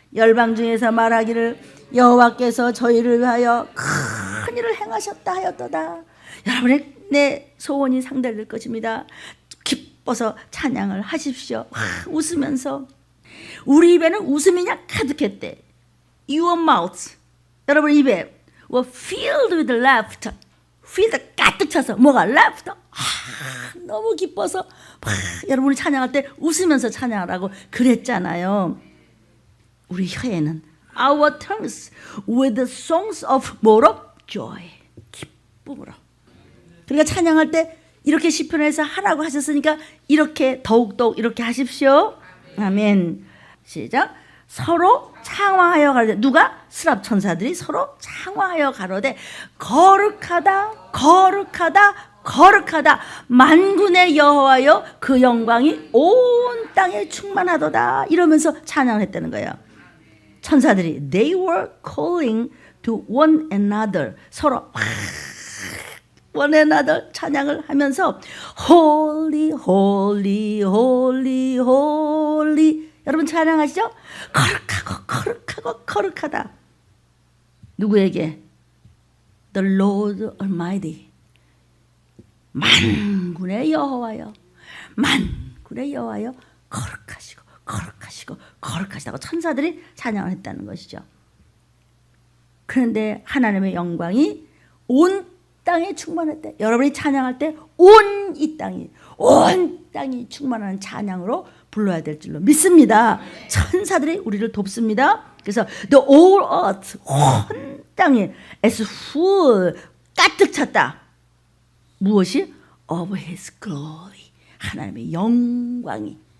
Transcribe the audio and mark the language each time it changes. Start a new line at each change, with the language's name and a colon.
Korean: 열방 중에서 말하기를 여호와께서 저희를 위하여 큰 일을 행하셨다 하였도다. 여러분의 내 소원이 상달될 것입니다. 기뻐서 찬양을 하십시오. 웃으면서. 우리 입에는 웃음이 그냥 가득했대.
English: Your mouth,
Korean: 여러분 입에
English: were filled with laughter.
Korean: filled 가득 차서 뭐가 laughter. 너무 기뻐서 여러분이 찬양할 때 웃으면서 찬양하라고 그랬잖아요. 우리 혀에는
English: Our tongues with the songs of
Korean: 뭐로?
English: Joy.
Korean: 기쁨으로. 그러니까 찬양할 때 이렇게 시편에서 하라고 하셨으니까 이렇게 더욱더욱 이렇게 하십시오. 아멘. 시작. 서로 창화하여 가로되. 누가? 스랍 천사들이 서로 창화하여 가로되 거룩하다 거룩하다 거룩하다 만군의 여호와여 그 영광이 온 땅에 충만하도다. 이러면서 찬양을 했다는 거예요. 천사들이
English: they were calling to one another.
Korean: 서로
English: one another
Korean: 찬양을 하면서
English: holy holy holy holy.
Korean: 여러분 찬양하시죠? 거룩하고 거룩하고 거룩하다. 누구에게?
English: The Lord Almighty.
Korean: 만군의 여호와여 만군의 여호와여 거룩하시고 거룩하시고 거룩하시다고 천사들이 찬양을 했다는 것이죠. 그런데 하나님의 영광이 온 땅에 충만했대. 여러분이 찬양할 때 온 온 땅이 충만한 찬양으로 불러야 될 줄로 믿습니다. 천사들이 우리를 돕습니다. 그래서
English: the whole earth,
Korean: 온 땅이
English: as full,
Korean: 가득 찼다. 무엇이?
English: of his glory,
Korean: 하나님의 영광이.